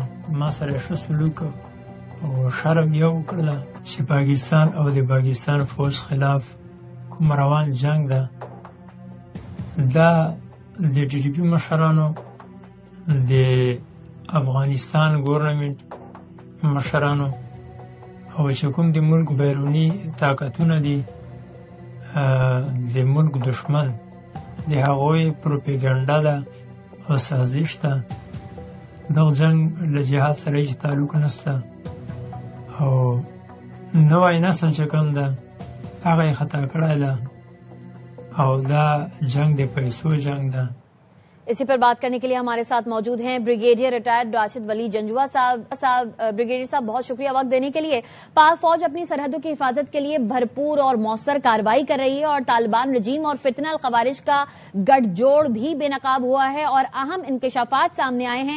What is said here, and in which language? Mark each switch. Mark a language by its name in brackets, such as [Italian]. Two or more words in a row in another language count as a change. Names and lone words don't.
[Pashto] ما سره ښه سلوک او شرم یې وکړله چې پاکستان او د پاکستان فوج خلاف کوم روان جنگ ده، دا د ټي ټي پي مشرانو، د افغانستان ګورنمنټ مشرانو او چې کوم د ملک بیرونی طاقتونه دي، د ملک دشمن، د هغوی پروپیګنډه ده او سازش ده. دغه جنگ له جهاد سره هیڅ تعلق نشته او نوی نسل چې کوم ده هغه یې خطا کړی ده او دا جنگ د پیسو جنگ ده. [Urdu] اسی پر بات کرنے کے لیے ہمارے ساتھ موجود ہیں بریگیڈیئر ریٹائرڈ راشد ولی جنجوا صاحب. بریگیڈیئر صاحب بہت شکریہ وقت دینے کے لیے. پاک فوج اپنی سرحدوں کی حفاظت کے لیے بھرپور اور مؤثر کارروائی کر رہی ہے اور طالبان رجیم اور فتنہ الخوارج کا گٹھ جوڑ بھی بے نقاب ہوا ہے اور اہم انکشافات سامنے آئے ہیں.